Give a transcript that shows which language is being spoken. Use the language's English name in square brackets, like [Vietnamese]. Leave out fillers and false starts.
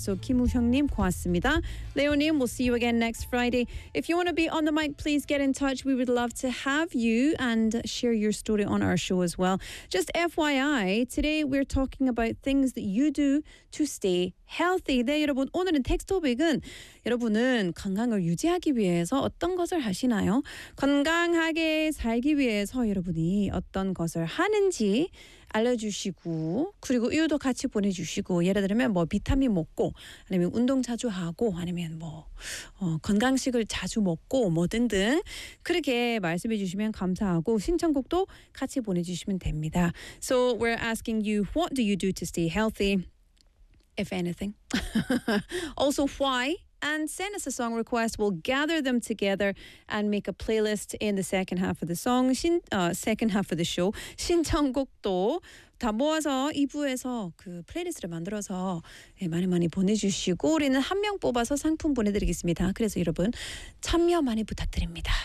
[English] So, Kim Woo Hyung Nim, [Korean] 고맙습니다. [English] Leo Nim, we'll see you again next Friday. If you want to be on the mic, please get in touch. We would love to have you and share your story on our show as well. Just FYI, today we're talking about things that you do to stay healthy. [Korean] 네, 여러분, 오늘은 텍스토픽은 여러분은 건강을 유지하기 위해서 어떤 것을 하시나요? 건강하게 살기 위해서 여러분이 어떤 것을 하는지 알려주시고, 그리고 이유도 같이 보내주시고, 예를 들면 뭐 비타민 먹고, 아니면 운동 자주 하고, 아니면 뭐 건강식을 자주 먹고, 뭐 등등 그렇게 말씀해 주시면 감사하고, 신청곡도 같이 보내주시면 됩니다. [English] So we're asking you, what do you do to stay healthy? If anything. Also, why? And send us a song request. We'll gather them together and make a playlist in the second half of the song, second half of the show. [Korean] 신청곡도 다 모아서 2부에서 그 플레이리스트를 만들어서 많이 많이 보내주시고, 우리는 한 명 뽑아서 상품 보내드리겠습니다. 그래서 여러분 참여 많이 부탁드립니다.